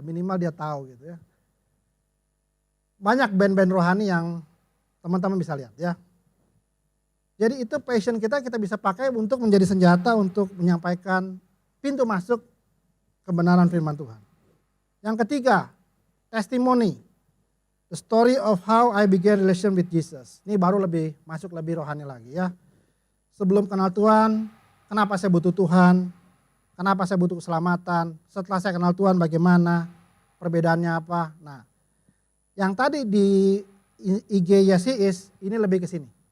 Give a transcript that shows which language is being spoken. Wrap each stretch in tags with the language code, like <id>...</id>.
<id>Minimal dia tahu gitu ya. Banyak band-band rohani yang teman-teman bisa lihat ya. Jadi itu passion kita bisa pakai untuk menjadi senjata untuk menyampaikan pintu masuk kebenaran firman Tuhan. Yang ketiga, testimony.</id> <en>The story of how I began relation with Jesus.</en> <id>Ini baru masuk lebih rohani lagi ya. Sebelum kenal Tuhan, kenapa saya butuh Tuhan? Kenapa saya butuh keselamatan? Setelah saya kenal Tuhan bagaimana? Perbedaannya apa? Nah, yang tadi di IG Yesiis ini lebih ke sini.</id>